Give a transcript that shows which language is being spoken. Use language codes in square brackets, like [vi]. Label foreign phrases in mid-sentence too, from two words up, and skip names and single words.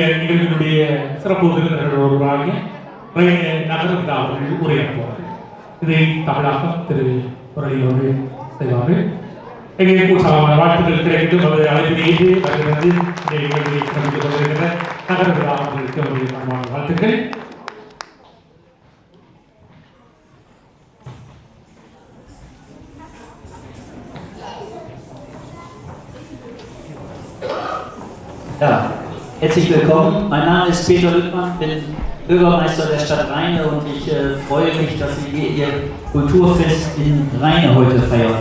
[ta] நிகழ்ச்சியினுடைய சிறப்பு விருந்தினர்கள் ஒருவராகிய நகர விழா அவர்கள் உரையாற்றுவார்கள். இதை தமிழாக்கம் திரு முரளி அவர்கள் செய்வார்கள். எங்களுக்கு உற்சாகமான வாழ்த்துக்கள் கிடைக்கும். அவருடைய அழைப்பிலேயே வருகிறது இந்த நிகழ்ச்சியை சிறப்பித்துக் கொண்டிருக்கிற நகர விழா அவர்களுக்கு அவருடைய மனமான வாழ்த்துக்கள். [de] Ja, herzlich willkommen. Mein Name ist Peter Lüttmann, bin Bürgermeister der Stadt Rheine und ich freue mich, dass Sie hier Ihr Kulturfest in Rheine heute feiern.